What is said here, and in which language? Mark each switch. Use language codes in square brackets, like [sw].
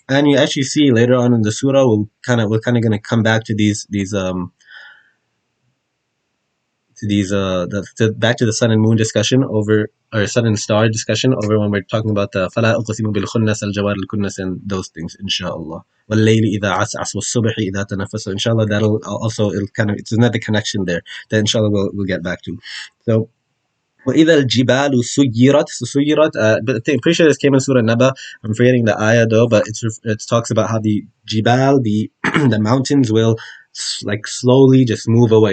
[en] And you actually see later on in the surah, we're kind of going to come back to back to the sun and moon discussion over, or sun and star discussion over, when we're talking about the [ar] فلا أقسم بالخنس الجوار الكنس [en] and those things, inshallah. [ar] والليل إذا عسعس والصبح إذا تنفس. [en] So inshallah, that'll also, it's another connection there that inshallah we'll get back to. So [ar] وَإِذَا الْجِبَالُ سُيِّرَتْ. [en] So سُيِّرَت, but I'm pretty sure this came in Surah Naba. I'm forgetting the ayah though, but it talks about how the jibal, the the mountains will like slowly just move away.